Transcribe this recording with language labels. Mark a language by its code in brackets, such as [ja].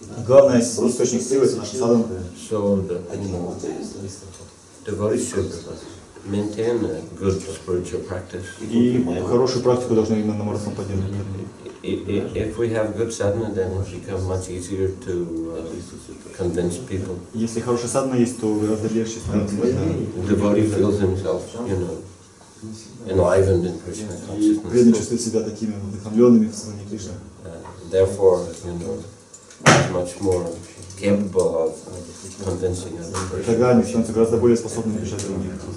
[ru] Главный источник силы — это наша садхана. [en] So devotees should maintain a good spiritual practice. [ru] И хорошую практику должны именно на марафон поддерживать. [en] If we have good sadhana, then it becomes much easier to convince people. [ru] Если хорошая садхана есть, то гораздо легче становится. [en] Devotee feels himself, enlivened in Krishna consciousness. [ru] Преданный чувствует себя такими вдохновленными в сознании Кришны. [en] Therefore, he's much more capable of convincing others. [ru] Тогда они становятся гораздо более способными решать других.